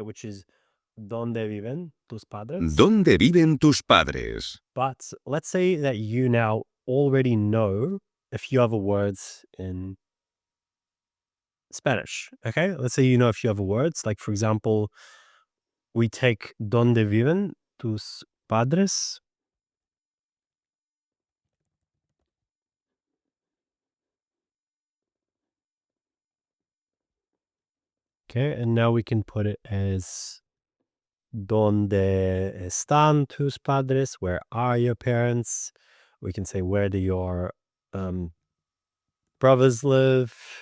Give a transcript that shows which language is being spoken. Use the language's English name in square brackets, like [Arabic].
[English] Which is [Spanish] ¿Dónde viven tus padres? ¿Dónde viven tus padres? [English] But let's say that you now already know a few other words in Spanish. Okay. Let's say you know a few other words. Like, for example, we take [Spanish] ¿Dónde viven tus padres? [English] Okay. And now we can put it as [Spanish] ¿Dónde están tus padres? [English] Where are your parents? We can say, where do your brothers live?